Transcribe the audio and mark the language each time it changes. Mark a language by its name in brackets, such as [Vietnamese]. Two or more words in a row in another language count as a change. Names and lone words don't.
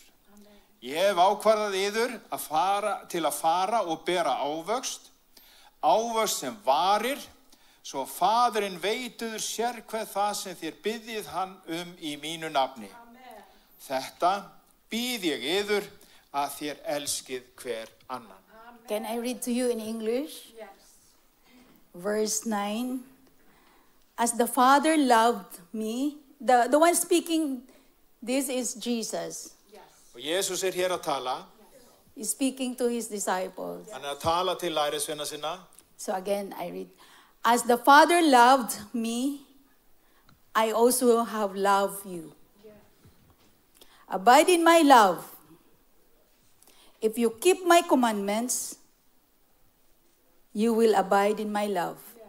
[Icelandic] Ég hef ákvarðað yður til að fara og bera ávöxt sem varir, svo Faðirinn veituður sérhvað það sem þér biðjið hann í mínu nafni. Amen. Þetta býð ég yður að þér elskið hver annan. Amen. [English] Can I read to you in English? Yes. Verse 9. As the Father loved me, the one speaking this is Jesus. [Icelandic] Og Jesus hér að tala. [English] He's speaking to his disciples. [Icelandic] Hann að tala til lærisveina sinna. [English] So again, I read. As the Father loved me, I also have loved you. Abide in my love. If you keep my commandments, you will abide in my love.